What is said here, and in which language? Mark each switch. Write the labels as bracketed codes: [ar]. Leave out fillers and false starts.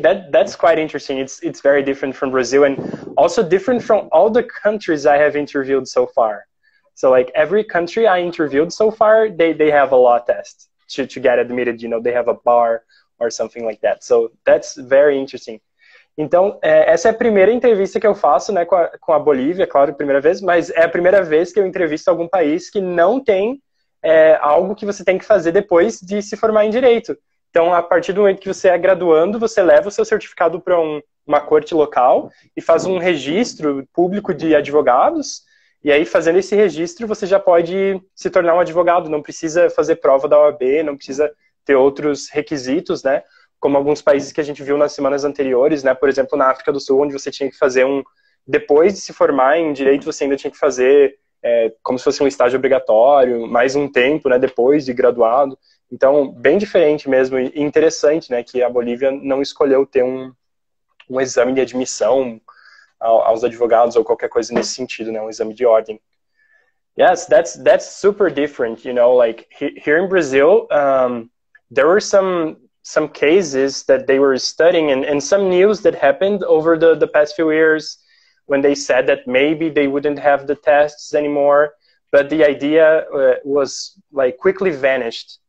[en] That's quite interesting. It's very different from Brazil and also different from all the countries I have interviewed so far. So like every country I interviewed so far, they have a law test to get admitted. They have a bar or something like that. So that's very interesting. [pt] Então, essa é a primeira entrevista que eu faço, né, com a Bolívia, claro, primeira vez, mas é a primeira vez que eu entrevisto algum país que não tem algo que você tem que fazer depois de se formar em direito. Então, a partir do momento que você é graduando, você leva o seu certificado para uma corte local e faz um registro público de advogados, e aí, fazendo esse registro, você já pode se tornar um advogado, não precisa fazer prova da OAB, não precisa ter outros requisitos, né? Como alguns países que a gente viu nas semanas anteriores, né? Por exemplo, na África do Sul, onde você tinha que fazer depois de se formar em direito, você ainda tinha que fazer como se fosse um estágio obrigatório, mais um tempo, né? Depois de graduado. Então, bem diferente mesmo e interessante, né? Que a Bolívia não escolheu ter um exame de admissão aos advogados ou qualquer coisa nesse sentido, né? Um exame de ordem. [en] Yes, that's super different, like here in Brazil, there were some cases that they were studying and some news that happened over the past few years when they said that maybe they wouldn't have the tests anymore, but the idea was like quickly vanished.